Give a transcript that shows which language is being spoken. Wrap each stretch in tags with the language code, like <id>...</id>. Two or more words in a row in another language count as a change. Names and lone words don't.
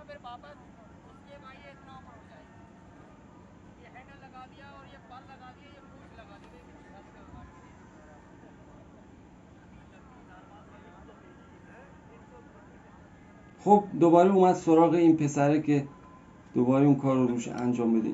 <hi>वापस उसके भाई ये इतना ऊपर हो जाएगा। ये हैंडल लगा दिया और ये पर लगा दिया, ये पूछ लगा दी।</hi> <fa>خب دوباره اومد سراغ این پسره که دوباره اون کار رو روش انجام بده.</fa>